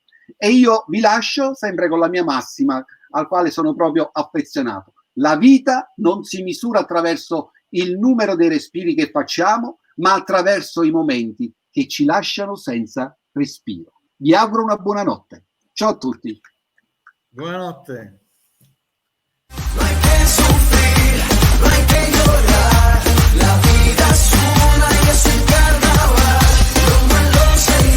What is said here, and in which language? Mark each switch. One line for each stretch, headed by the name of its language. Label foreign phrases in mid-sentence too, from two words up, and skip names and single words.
Italian: E io vi lascio sempre con la mia massima, al quale sono proprio affezionato: la vita non si misura attraverso il numero dei respiri che facciamo, ma attraverso i momenti che ci lasciano senza respiro. Vi auguro una buona notte. Ciao a tutti. Buonanotte.
Spanish: La vida es una y es un carnaval, como en los